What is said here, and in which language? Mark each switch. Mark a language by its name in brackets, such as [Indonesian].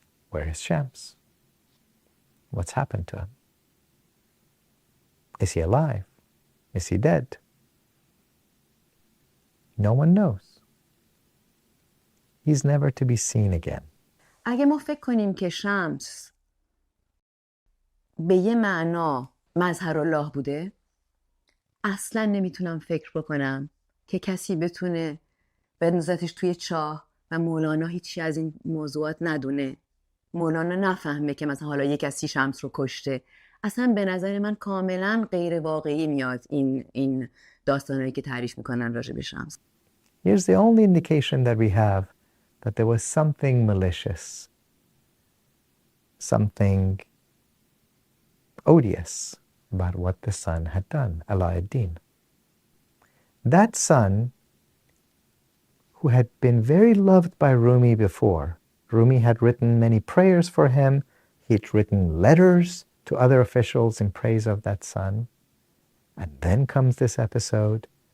[English] Where is Shams? What's happened to him? Is he alive? Is he dead? No one knows. He's never to be seen again. [Persian] اگه ما فکر کنیم که شمس به یه معنا مظهر الله بوده، اصلا نمیتونم فکر بکنم که کسی بتونه بندازتش توی چاه و مولانا هیچی از این موضوعات ندونه، مولانا نفهمه که مثلا حالا یه کسی شمس رو کشته. اصلا به نظر من کاملا غیر واقعی میاد این داستانهایی که تعریف میکنن راجع به شمس. [English] Here's the only indication that we have that there was something malicious, something odious about what the son had done, Alauddin. That son, who had been very loved by Rumi before, Rumi had written many prayers for him, he'd written letters to other officials in praise of that son, and then comes this episode,